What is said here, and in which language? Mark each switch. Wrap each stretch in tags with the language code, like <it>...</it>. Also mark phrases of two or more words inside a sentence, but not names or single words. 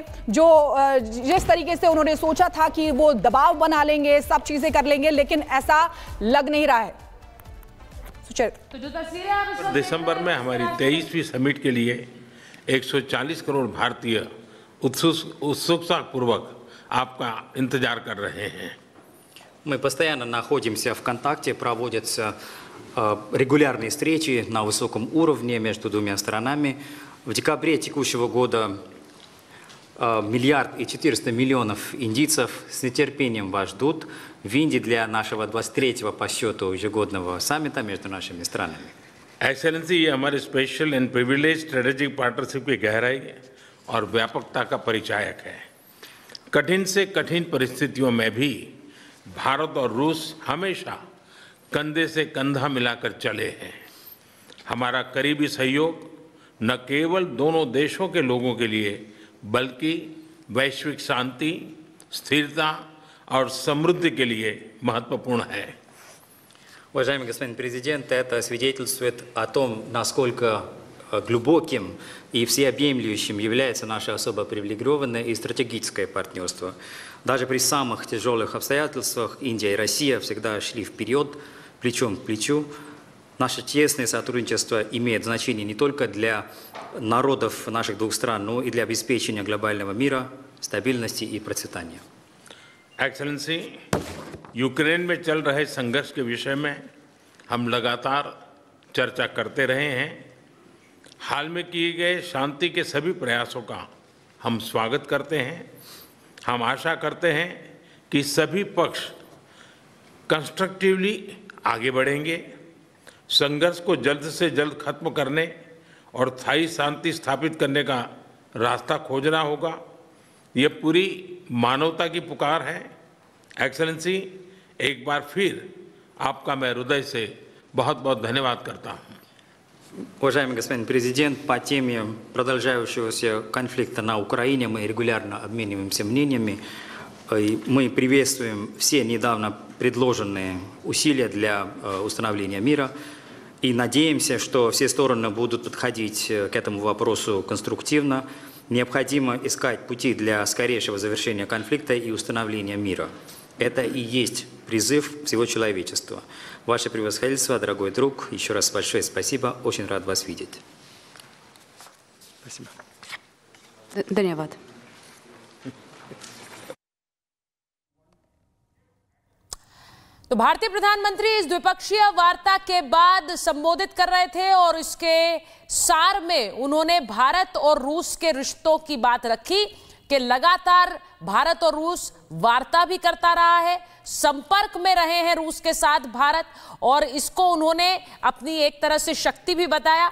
<hi>जो जिस तरीके से उन्होंने सोचा था कि वो दबाव बना लेंगे, सब चीजें कर लेंगे, लेकिन ऐसा लग नहीं रहा है। तो जो तस्वीरें दिसंबर में हमारी 23वीं समिट के लिए 140 करोड़ भारतीय उत्सुकता पूर्वक आपका इंतजार कर रहे हैं।</hi> <ru>Мы постоянно находимся в контакте, проводятся регулярные встречи на высоком уровне между двумя сторонами. В декабре текущего года 1 400 000 000 индийцев с нетерпением вас ждут в Индии для нашего 23-го по счету ежегодного саммита между нашими странами.</ru> <hi>एक्सेलेंसी, ये हमारे</hi> <en>special and privilege strategic partnership</en> <hi>की गहराई और व्यापकता का परिचायक है। कठिन से कठिन परिस्थितियों में भी भारत और रूस हमेशा कंधे से कंधा मिलाकर चले हैं। हमारा करीबी सहयोग न केवल दोनों देशों के लोगों के लिए बल्कि वैश्विक शांति, स्थिरता और समृद्धि के लिए महत्वपूर्ण है।</hi> <ru>Уважаемый господин президент, это свидетельствует о том, насколько глубоким и всеобъемлющим является наше особо привилегированное и стратегическое партнерство. Даже при самых тяжелых обстоятельствах Индия и Россия всегда шли вперед, плечом к плечу. Наше тесное сотрудничество имеет значение не только для народов наших двух стран, но и для обеспечения глобального мира, стабильности и процветания.</ru> <hi>एक्सेलेंसी, यूक्रेन में चल रहे संघर्ष के विषय में हम लगातार चर्चा करते रहे हैं। हाल में किए गए शांति के सभी प्रयासों का हम स्वागत करते हैं। हम आशा करते हैं कि सभी पक्ष कंस्ट्रक्टिवली आगे बढ़ेंगे। संघर्ष को जल्द से जल्द खत्म करने और स्थायी शांति स्थापित करने का रास्ता खोजना होगा। ये पूरी मानवता की पुकार है। एक्सेलेंसी, एक बार फिर आपका मैं हृदय से बहुत बहुत धन्यवाद करता हूँ।</hi> <ru>Уважаемый господин президент, по теме продолжающегося конфликта на Украине мы регулярно обмениваемся мнениями. Мы приветствуем все недавно предложенные усилия для установления мира и надеемся, что все стороны будут подходить к этому вопросу конструктивно. Необходимо искать пути для скорейшего завершения конфликта и установления мира. Это и есть призыв всего человечества. Ваше превосходительство, дорогой друг, еще раз большое спасибо. Очень рад вас видеть. Спасибо.</ru> <hi>धन्यवाद। तो भारतीय प्रधानमंत्री इस द्विपक्षीय वार्ता के बाद संबोधित कर रहे थे और इसके सार में उन्होंने भारत और रूस के रिश्तों की बात रखी कि लगातार भारत और रूस वार्ता भी करता रहा है, संपर्क में रहे हैं रूस के साथ भारत, और इसको उन्होंने अपनी एक तरह से शक्ति भी बताया।</hi>